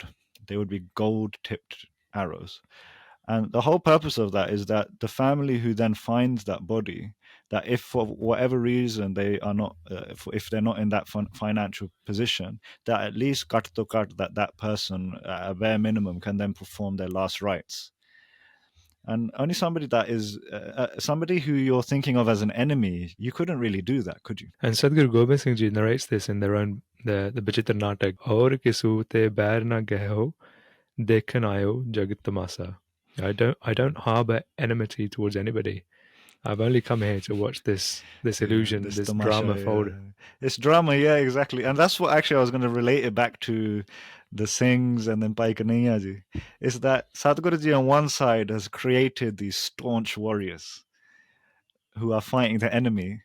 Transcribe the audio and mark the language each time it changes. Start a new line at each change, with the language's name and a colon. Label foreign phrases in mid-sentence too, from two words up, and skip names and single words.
English: They would be gold-tipped arrows. And the whole purpose of that is that the family who then finds that body, that if for whatever reason they are not, if they're not in that financial position, that at least cut to cut that person at a bare minimum can then perform their last rites. And only somebody that is somebody who you're thinking of as an enemy, you couldn't really do that, could you? And Sadhguru Gobind Singh Ji narrates this in their own the Bachitra Natak.
Punjabi: ਔਰ ਕਿਸੂ ਤੇ ਬੈਰ ਨ ਗਹੋ, ਦੇਖਨ ਆਯੋ ਜਗਤ ਤਮਾਸਾ.
English: I don't harbor enmity towards anybody. I've only come here to watch this illusion, this drama fold. It's drama, yeah, exactly. And that's what actually I was going to relate it back to the Singhs and then Bhai Kanhaiya Ji, is that Sadhguru Ji on one side has created these staunch warriors who are fighting the enemy.